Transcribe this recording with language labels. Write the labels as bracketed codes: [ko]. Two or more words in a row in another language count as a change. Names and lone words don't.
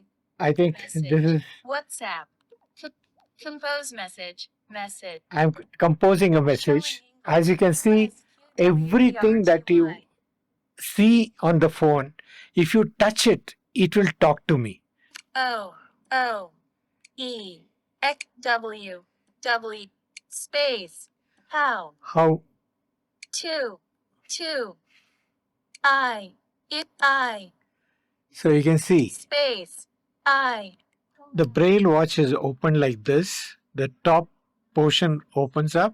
[en] I think Message. this is. WhatsApp. Compose message. I'm composing a message. As you can see, everything that you see on the phone, if you touch it, it will talk to me. O-O-E-X-W space how 2 I So you can see space I. the Braille watch is open like this. The top portion opens up.